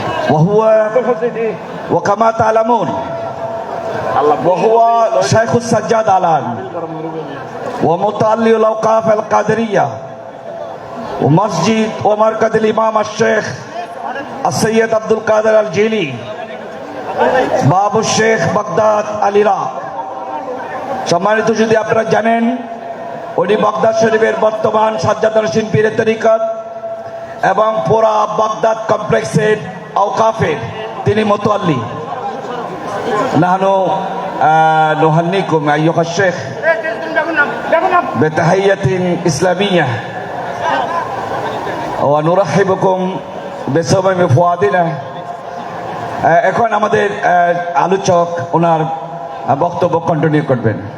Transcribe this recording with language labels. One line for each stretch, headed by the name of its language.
Arabic: وهو وكما تعلمون وهو شيخ السجاد الآن ومتولي الأوقاف القادرية ومسجد ومركز الإمام الشيخ السيد عبد القادر الجيلي باب الشيخ বাগদাদ আল ইরাক।
Bangla: সম্মানিত যদি আপনারা জানেন উনি বাগদাদ শরীফের বর্তমান সাজ্জাদানশীন পীরের তরিকত এবং পুরা বাগদাদ কমপ্লেক্সের আওকাফের তিনি মুতাওয়াল্লি।
Arabic: نحن نهنيكم أيها الشيخ بتحية إسلامية ونرحبكم بصميم فؤادنا.
Bangla: এখন আমাদের আলোচক ওনার বক্তব্য কন্টিনিউ করবেন।